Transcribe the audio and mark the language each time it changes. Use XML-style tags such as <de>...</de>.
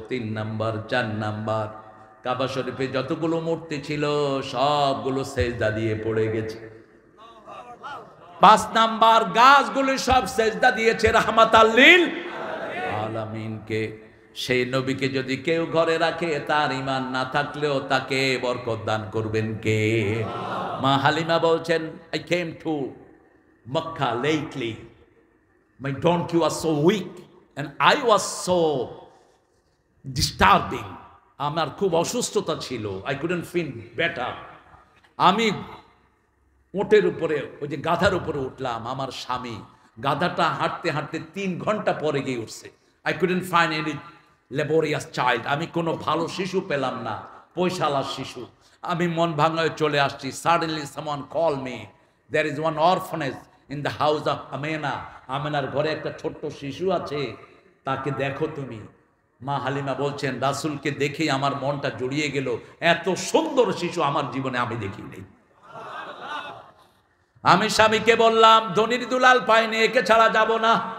<bn>3 number 4 number কাবা শরীফে যতগুলো মূর্তি ছিল সবগুলো সেজদা দিয়ে পড়ে গেছে। 5 নাম্বার গাছগুলো সব সেজদা দিয়েছে রাহমাতাল লিল আলামিনকে। সেই নবীকে যদি কেউ ঘরে রাখে তার ঈমান না থাকলেও তাকে বরকত দান করবেন কে? মা হালিমা বলছেন,</bn> <en>I came to Mecca lately. My donkey was so weak and I was so disturbing.</en> <bn>আমার খুব অসুস্থতা ছিল,</bn> <en>I couldn't feel better.</en> <bn>আমি ওটের উপরে, ওই যে গাধার উপরে উঠলাম। আমার স্বামী গাধাটা হাঁটতে হাঁটতে 3 ঘন্টা পরে গিয়ে উঠছে।</bn> <en>I couldn't find any laborious child.</en> <bn>আমি কোনো ভালো শিশু পেলাম না, পয়সালার শিশু। আমি মন ভাঙায় চলে আসছি।</bn> <en>Suddenly someone called me. There is one orphanage in the house of Amena.</en> <bn>আমেনার ঘরে একটা ছোট্ট শিশু আছে, তাকে দেখো তুমি। মা হালিমা বলছেন রাসূলকে দেখেই আমার মনটা জড়িয়ে গেল। এত সুন্দর শিশু আমার জীবনে আমি দেখিনি। আমি স্বামীকে বললাম ধনির দুলাল পাইনি, একে ছাড়া যাব না।</bn>